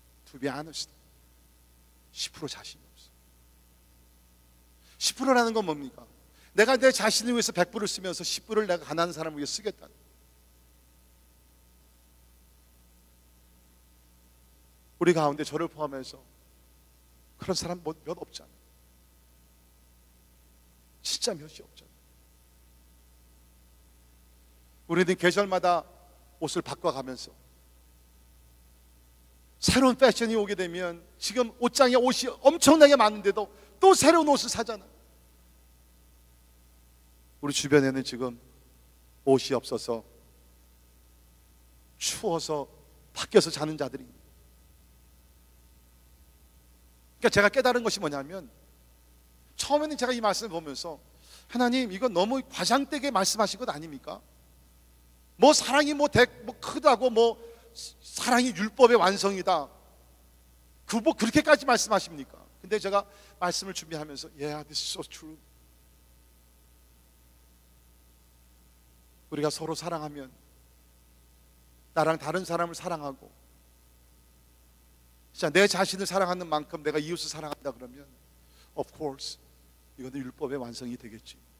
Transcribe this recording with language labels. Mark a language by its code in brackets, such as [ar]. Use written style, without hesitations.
[en] To be honest, 10% [ko] 자신이 없어요. 10%라는 건 뭡니까? 내가 내 자신을 위해서 100%를 쓰면서 10%를 내가 가난한 사람을 위해 쓰겠다. 우리 가운데 저를 포함해서 그런 사람 몇 없잖아요. 진짜 몇이 없잖아. 우리는 계절마다 옷을 바꿔가면서 새로운 패션이 오게 되면 지금 옷장에 옷이 엄청나게 많은데도 또 새로운 옷을 사잖아. 우리 주변에는 지금 옷이 없어서 추워서 밖에서 자는 자들이. 그러니까 제가 깨달은 것이 뭐냐면 처음에는 제가 이 말씀을 보면서 하나님 이거 너무 과장되게 말씀하신 것 아닙니까? 뭐 사랑이 뭐 크다고 뭐 사랑이 율법의 완성이다 그 뭐 그렇게까지 말씀하십니까? 근데 제가 말씀을 준비하면서 [en] Yeah, this is so true. [ko] 우리가 서로 사랑하면 나랑 다른 사람을 사랑하고 진짜 내 자신을 사랑하는 만큼 내가 이웃을 사랑한다 그러면 [en] Of course [ko] 이것도 율법의 완성이 되겠지.